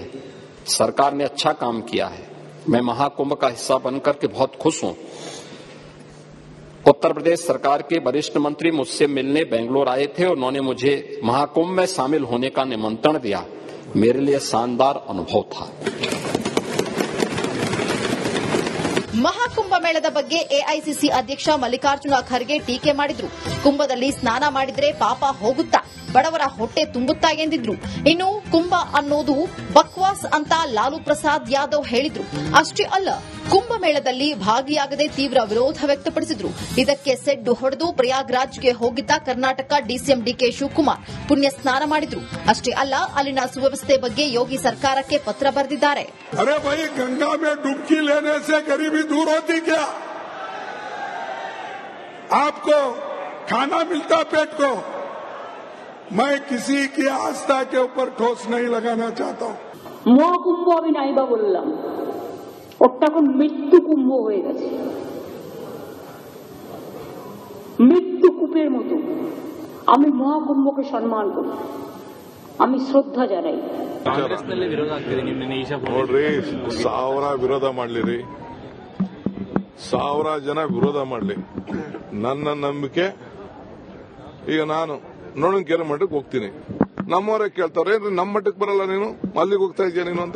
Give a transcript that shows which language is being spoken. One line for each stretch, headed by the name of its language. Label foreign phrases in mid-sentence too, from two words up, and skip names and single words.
Hindi: सरकार ने अच्छा काम किया है. मैं महाकुंभ का हिस्सा बनकर के बहुत खुश हूं. उत्तर प्रदेश सरकार के वरिष्ठ मंत्री मुझसे मिलने बेंगलोर आए थे और उन्होंने मुझे महाकुंभ में शामिल होने का निमंत्रण दिया. मेरे लिए शानदार अनुभव था.
Kannada: ಮಹಾಕುಂಭ ಮೇಳದ ಬಗ್ಗೆ ಎಐಸಿಸಿ ಅಧ್ಯಕ್ಷ ಮಲ್ಲಿಕಾರ್ಜುನ ಖರ್ಗೆ ಟೀಕೆ ಮಾಡಿದ್ರು. ಕುಂಭದಲ್ಲಿ ಸ್ನಾನ ಮಾಡಿದ್ರೆ ಪಾಪ ಹೋಗುತ್ತಾ, ಬಡವರ ಹೊಟ್ಟೆ ತುಂಬುತ್ತಾ ಎಂದಿದ್ರು. ಇನ್ನು ಕುಂಭ ಅನ್ನೋದು ಬಕ್ವಾಸ್ ಅಂತ ಲಾಲು ಪ್ರಸಾದ್ ಯಾದವ್ ಹೇಳಿದ್ರು. ಅಷ್ಟೇ ಅಲ್ಲ, ಕುಂಭಮೇಳದಲ್ಲಿ ಭಾಗಿಯಾಗದೆ ತೀವ್ರ ವಿರೋಧ ವ್ಯಕ್ತಪಡಿಸಿದ್ರು. ಇದಕ್ಕೆ ಸೆಡ್ಡು ಹೊಡೆದು ಪ್ರಯಾಗ್ರಾಜ್ಗೆ ಹೋಗಿದ್ದ ಕರ್ನಾಟಕ ಡಿಸಿಎಂ ಡಿಕೆ ಶಿವಕುಮಾರ್ ಪುಣ್ಯ ಸ್ನಾನ ಮಾಡಿದ್ರು. ಅಷ್ಟೇ ಅಲ್ಲ, ಅಲ್ಲಿನ ಸುವ್ಯವಸ್ಥೆ ಬಗ್ಗೆ ಯೋಗಿ ಸರ್ಕಾರಕ್ಕೆ ಪತ್ರ ಬರೆದಿದ್ದಾರೆ.
Hindi: अरे भाई, गंगा में डुबकी लेने से गरीबी दूर होती क्या? आपको खाना मिलता पेट को. मैं किसी की आस्था के ऊपर ठोस नहीं लगाना चाहता हूं.
Bangla: মহাকুম্ভ আমি নাইবা বললাম, ওটা এখন মৃত্যু কুম্ভ হয়ে গেছে, মৃত্যু কূপের মতো. আমি মহাকুম্ভকে সম্মান করি, আমি শ্রদ্ধা জানাই.
Kannada: ನೋಡ್ರಿ, 1000 ವಿರೋಧ ಮಾಡ್ಲಿರಿ, 1000 ಜನ ವಿರೋಧ ಮಾಡ್ಲಿ, ನನ್ನ ನಂಬಿಕೆ ಈಗ ನಾನು ನೋಡೋಣ ಕೇಳ ಮಟ್ಟಕ್ಕೆ ಹೋಗ್ತೀನಿ. ನಮ್ಮವರೇ ಕೇಳ್ತಾರೆ, ನಮ್ಮ ಮಟ್ಟಕ್ಕೆ ಬರಲ್ಲ, ನೀನು ಅಲ್ಲಿಗೆ ಹೋಗ್ತಾ ಇದೆಯಾ ನೀನು ಅಂತ.